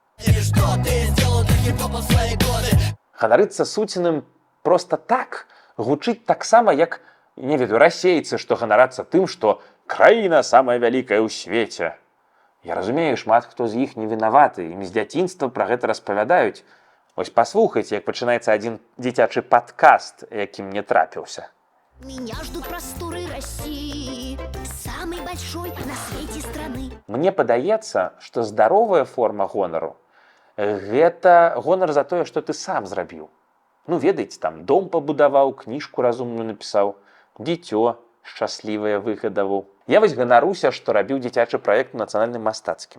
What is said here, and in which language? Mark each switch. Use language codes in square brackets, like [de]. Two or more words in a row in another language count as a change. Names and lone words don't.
[be] Ганарыцца Суціным проста так гучыць таксама, як, не ведаю, расейцы, што ганарацца тым, што краіна самая вялікая ў свеце. Я разумею, шмат хто з іх не вінаваты, ім з дзяцінства пра гэта распавядаюць. Вось паслухайце, як пачынаецца адзін дзіцячы падкаст, які мне трапіўся. [ru] Меня ждут просторы России, самой большой на свете страны. [be] Мне падаецца, што здаровая форма гонару – гэта гонар за тое, што ты сам зрабіў. Ну, ведаеце, там, дом пабудаваў, кніжку разумную напісаў, дзіцё, шчаслівыя выгадаву. Я вось ганаруся, што рабіў дзіцячы праект у нацыянальным мастацкім.